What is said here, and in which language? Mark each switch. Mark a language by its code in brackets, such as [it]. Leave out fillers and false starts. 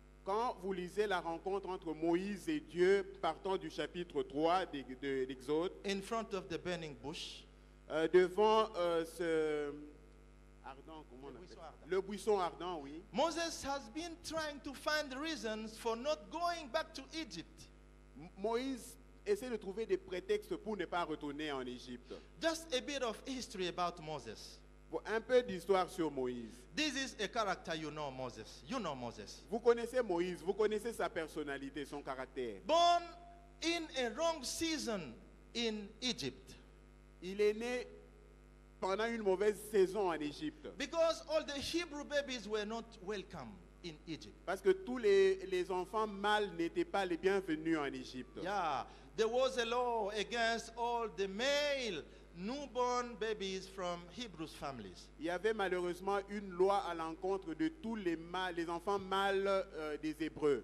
[fr] Quand vous lisez la rencontre entre Moïse et Dieu, partant du chapitre 3 de l'Exode, [en] in front of the burning bush, [fr] devant ce ardent, comment on appelle buisson ardent. Le buisson ardent, oui. [en] Moses has been trying to find reasons for not going back to Egypt. [fr] Moïse essaie de trouver des prétextes pour ne pas retourner en Égypte. [en] Just a bit of history about Moses. [fr] Bon, un peu d'histoire sur Moïse. [en] This is a character you know, Moses. You know Moses. [fr] Vous connaissez Moïse, vous connaissez sa personnalité, son caractère. [en] Born in a wrong season in Egypt. [fr] Il est né pendant une mauvaise saison en Égypte. [en] Because all the Hebrew babies were not welcome in Egypt. [fr] Parce que tous les enfants mâles n'étaient pas les bienvenus en Égypte. [en] Yeah, there was a law against all the male newborn babies from Hebrew families. [fr] Il y avait malheureusement une loi à l'encontre de tous les enfants mâles des Hébreux.